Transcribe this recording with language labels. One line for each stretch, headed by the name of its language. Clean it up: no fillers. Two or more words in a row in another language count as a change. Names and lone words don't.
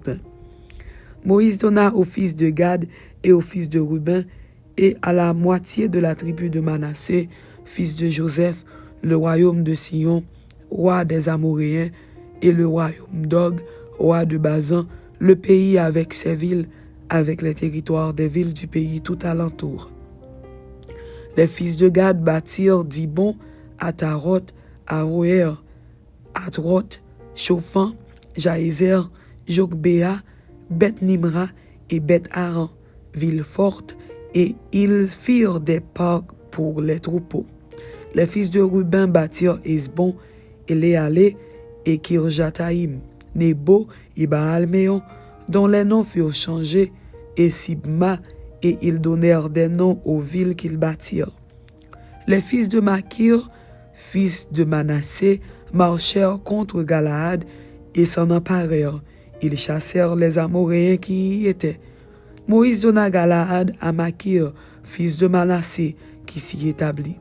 French: » Moïse donna aux fils de Gad et aux fils de Ruben et à la moitié de la tribu de Manassé, fils de Joseph, le royaume de Sion, roi des Amoréens, et le royaume d'Og, roi de Bazan, le pays avec ses villes, avec les territoires des villes du pays tout alentour. Les fils de Gad bâtirent Dibon, Ataroth, Aroer, Atroth, Chophan, Jaézer, Jogbéa, Beth-Nimra et Beth-Aran, villes fortes, et ils firent des parcs pour les troupeaux. Les fils de Ruben bâtirent Hesbon, Éléalé et Kirjataïm, Nebo et Baal-Méon, dont les noms furent changés, et Sibma, et ils donnèrent des noms aux villes qu'ils bâtirent. Les fils de Makir, fils de Manassé, marchèrent contre Galaad et s'en emparèrent. Ils chassèrent les Amoréens qui y étaient. Moïse donna Galaad à Makir, fils de Manassé, qui s'y établit.